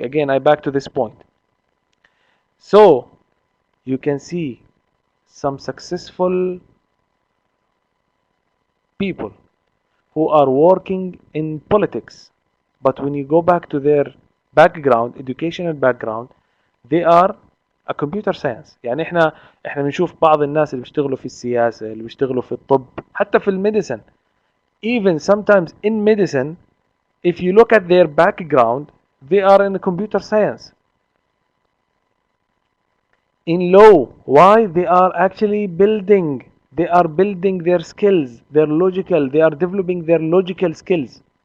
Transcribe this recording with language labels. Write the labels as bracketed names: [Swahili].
[English] Again, I back to this point. So, you can see some successful people who are working in politics, but when you go back to their background, educational background, they are a computer science. [Arabic] يعني احنا بنشوف بعض الناس اللي بيشتغلوا في السياسة، اللي بيشتغلوا في الطب، حتى في الميديسن. [English] Even sometimes in medicine, if you look at their background, they are in computer science. In law, why? They are actually building their skills, they are developing their logical skills.